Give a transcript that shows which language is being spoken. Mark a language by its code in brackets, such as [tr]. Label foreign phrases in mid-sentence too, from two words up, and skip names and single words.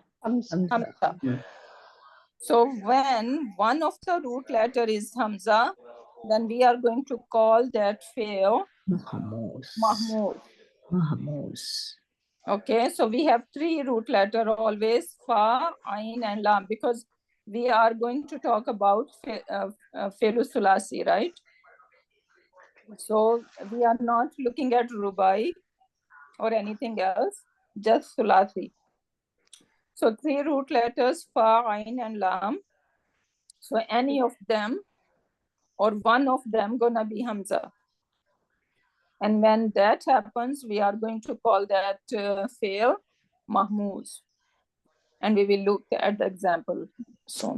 [en] Hamza. Yeah. So when one of the root letter is Hamza, then we are going to call that fi'l Mahmoos. Mahmoos. Mahmoos. Okay, so we have 3 root letter always, [ar] فاء، عين, [en] and lam, because we are going to talk about [ar] فعلُ ثلاثي, [en] right? So we are not looking at rubai or anything else, just thulasi. So 3 root letters, [ar] فاء، عين, [en] and lam. So any of them or one of them gonna be hamza. And when that happens, we are going to call that [ar] فعل مهموز. [en] And we will look at the example soon.